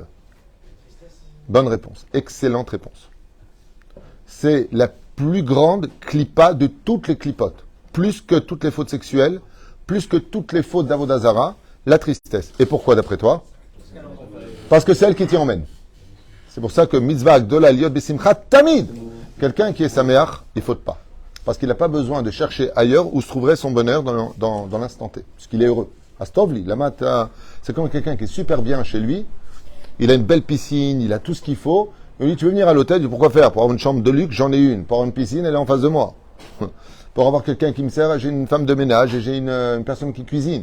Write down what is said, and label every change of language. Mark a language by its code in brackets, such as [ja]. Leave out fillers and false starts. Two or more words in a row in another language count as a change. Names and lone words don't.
[fr] Bonne réponse. Excellente réponse. C'est la plus grande clipa de toutes les clipotes. Plus que toutes les fautes sexuelles, plus que toutes les fautes d'Avodazara, la tristesse. Et pourquoi d'après toi? Parce que c'est elle qui t'y emmène. C'est pour ça que [he] מצוה גדולה להיות בשמחה תמיד. [fr] Quelqu'un qui est saméach, il ne faute pas. Parce qu'il n'a pas besoin de chercher ailleurs où se trouverait son bonheur dans l'instant T. Puisqu'il est heureux. Astovli, c'est comme quelqu'un qui est super bien chez lui. Il a une belle piscine, il a tout ce qu'il faut. Il lui dit, tu veux venir à l'hôtel? Pour quoi faire? Pour avoir une chambre de luxe, j'en ai une. Pour avoir une piscine, elle est en face de moi. Pour avoir quelqu'un qui me sert, j'ai une femme de ménage et j'ai une personne qui cuisine.